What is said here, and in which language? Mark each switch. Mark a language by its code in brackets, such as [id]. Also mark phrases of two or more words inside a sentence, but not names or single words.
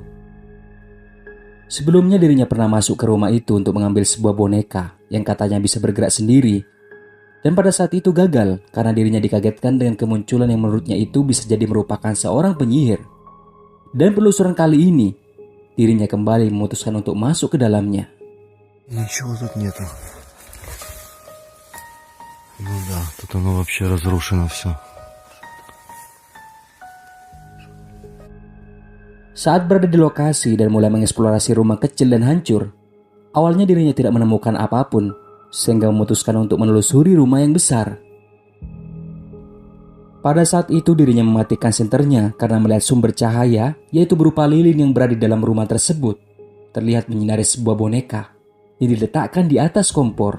[id] Sebelumnya dirinya pernah masuk ke rumah itu untuk mengambil sebuah boneka yang katanya bisa bergerak sendiri. Dan pada saat itu gagal karena dirinya dikagetkan dengan kemunculan yang menurutnya itu bisa jadi merupakan seorang penyihir. Dan penelusuran kali ini, dirinya kembali memutuskan untuk masuk ke dalamnya. [ru] Ничего тут нету. Ну да, тут оно вообще разрушено все. [id] Saat berada di lokasi dan mulai mengeksplorasi rumah kecil dan hancur, awalnya dirinya tidak menemukan apapun, sehingga memutuskan untuk menelusuri rumah yang besar. Pada saat itu dirinya mematikan senternya karena melihat sumber cahaya, yaitu berupa lilin yang berada di dalam rumah tersebut, terlihat menyinari sebuah boneka yang diletakkan di atas kompor.